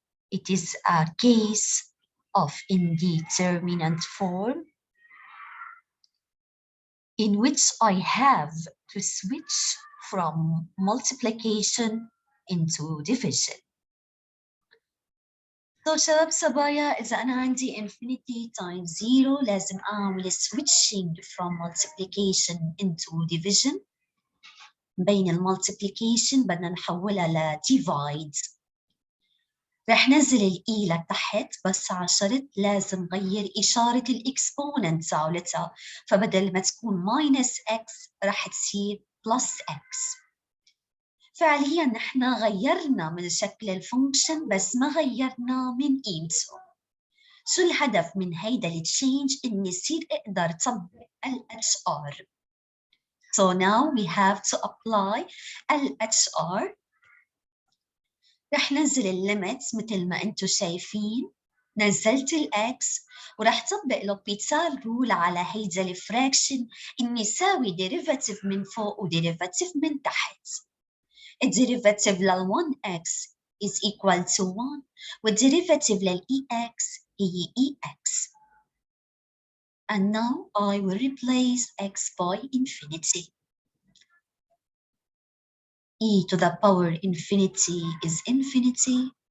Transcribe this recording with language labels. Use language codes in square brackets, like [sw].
[en] It is a case of indeterminate form in which I have to switch from multiplication into division. So [ar] شباب صبايا إذا أنا عندي [en] infinity times 0 [ar] لازم أعمل [en] switching from multiplication into division. [ar] بين المultiplication بدنا نحولها ل divide. رح نزل الإي لتحت بس على شرط لازم غير إشارة الإكسبوننت تاعولتها، فبدل ما تكون minus x رح تصير plus x. فعليا نحن غيرنا من شكل الفانكشن بس ما غيرنا من قيمته. شو الهدف من هيدا التشينج؟ إني يصير أقدر طبق LHR. [en] So now we have to apply LHR. [ar] رح ننزل الليميتس مثل ما انتم شايفين. نزلت الاكس ورح طبق لوبيتال رول على هيدا الفراكشن اني يساوي ديريفاتيف من فوق وديريفاتيف من تحت. الديريفاتيف لل1x [en] is equal to 1 [ar] والديريفاتيف للEx هي EX. [en] And now I will replace x by infinity. E to the power infinity is infinity.